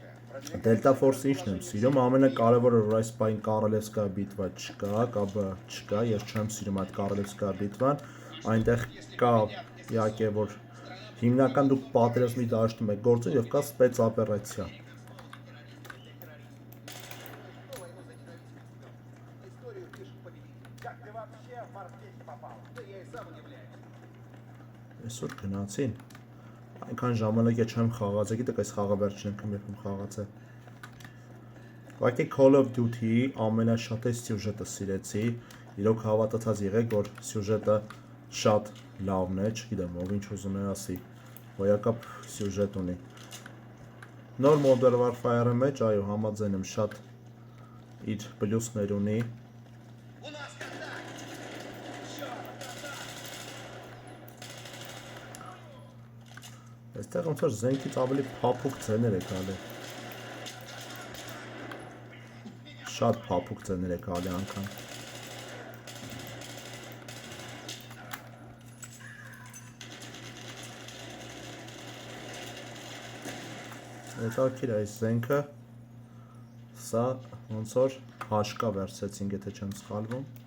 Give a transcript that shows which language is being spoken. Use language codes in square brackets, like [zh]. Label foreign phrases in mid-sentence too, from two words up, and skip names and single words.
[hy] Delta Force-ը ինչն եմ սիրում, ամենակարևորը որ այս պահին [ru] королевская битва [hy] չկա, կապը չկա, ես չեմ սիրում այդ [ru] королевская битва, [hy] այնտեղ կա իհարկե որ հիմնական դուք պատերազմի դաշտում եք գործում եւ կա սպեցօպերացիա։ [ru] Историю пишет победитель. Как ты вообще в Морпехи попал? Да я и сам удивляюсь. [hy] Այսօր գնացին։ Այնքան ժամանակ է չեմ խաղացել, գիտեք այս խաղը վերջին անգամ երբ խաղացել։ Ուղղակի Call of Duty-ի ամենաշատը սյուժետը սիրեցի։ Իրոք հավատացած եղեք, որ սյուժետը շատ լավն է, չգիտեմ, ով ինչ ուզում է ասի։ Հոյակապ սյուժետ ունի։ Նոր Modern Warfare-ը մեջ, այո, համաձայն եմ, շատ իր պլյուսներ ունի։ [ru] У нас контакт! Черт, контакт! [hy] Այստեղ ոնց որ զենքից ավելի փափուկ ձեներ է գալի։ Շատ փափուկ ձեներ է գալի անգամ։ Հետաքրքիր այս զենքը, սա ոնց որ հաշկա վերցեցինք, եթե չեմ սխալվում։